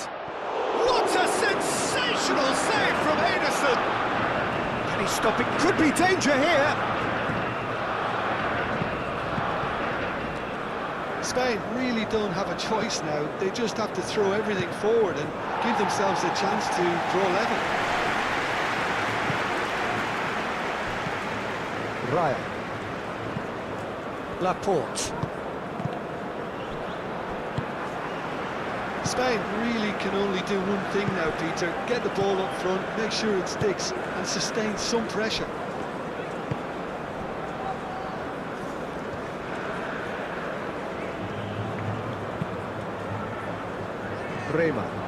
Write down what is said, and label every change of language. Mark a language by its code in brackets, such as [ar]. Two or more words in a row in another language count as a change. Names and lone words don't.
[en] What a sensational save from Henderson! Can he stop it? Could be danger here! Spain really don't have a choice now. They just have to throw everything forward and give themselves a chance to draw level. Raya. Laporte. Spain really can only do one thing now, Peter. Get the ball up front, make sure it sticks, and sustain some pressure. Rema.